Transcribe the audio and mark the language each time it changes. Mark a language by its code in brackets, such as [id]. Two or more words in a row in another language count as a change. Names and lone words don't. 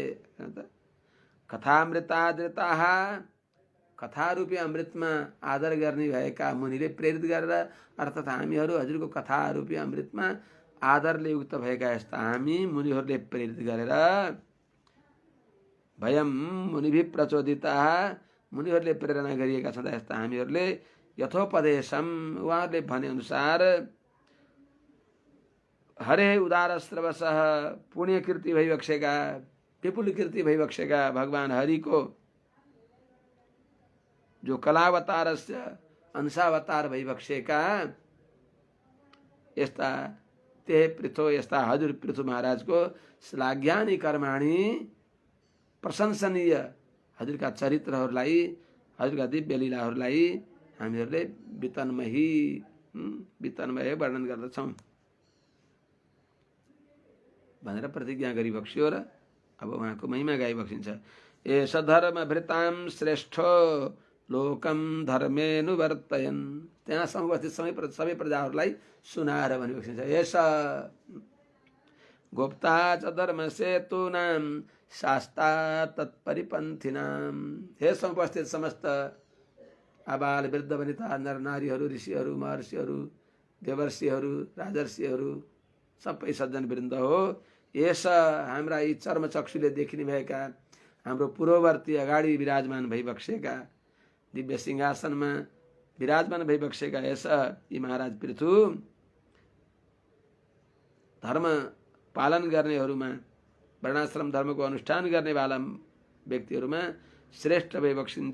[ne] कथामृतादृताः कथारूपी अमृतमा आदर गर्ने भएका मुनिले प्रेरित गरेर अर्थात् हामीहरू हजुरको कथारूपी अमृतमा आदरले युक्त भएका यस्ता हामी मुनिहरूले प्रेरित गरेर [sa] भयम मुनिभिः प्रचोदिताः [ne] मुनिहरूले प्रेरणा गरिएका छँदा यस्ता हामीहरूले यथोपदेशम उहाँहरूले भने अनुसार [sa] हरे उदार श्रवसः [ne] पुण्य कीर्ति भइबक्सेका विपुल कीर्ति भइबक्सेका भगवान हरिको जो कलावतारस्य अंशावतार भइबक्सेका यस्ता [sa] ते पृथो [ne] यस्ता हजुर पृथु महाराजको [sa] श्लाघ्यानि कर्माणि [ne] प्रशंसनीय हजुरका चरित्रहरूलाई हजुरका दिव्य लीलाहरूलाई हामीहरूले वितनमय वर्णन गर्दछौँ भनेर प्रतिज्ञा गरिबक्सियो र अब उहाँको महिमा गाइबक्सिन्छ। [sa] एष धर्मभृतां श्रेष्ठो लोकम धर्मेनुवर्तयन्। [ne] त्यहाँसम्म उपस्थित सबै प्रजाहरूलाई सुनाएर भनिबक्सिन्छ। [sa] एष गोप्ता च धर्मसेतूनां शास्ता तत्परिपन्थिनां। [ne] हे समुपस्थित समस्त आबाल वृद्ध वनिता नर नारीहरू, ऋषिहरू, महर्षिहरू, देवर्षिहरू, राजर्षिहरू, सबै सज्जन वृन्द हो। यस हाम्रा यी चर्मचक्षुले देखिने भएका हाम्रो पूर्ववर्ती अगाडि विराजमान भइबक्सेका दिव्य सिंहासनमा विराजमान भइबक्सेका यस यी महाराज पृथु धर्म पालन गर्नेहरूमा, वर्णाश्रम धर्मको अनुष्ठान गर्नेवाला व्यक्तिहरूमा श्रेष्ठ भइबक्सिन्छ।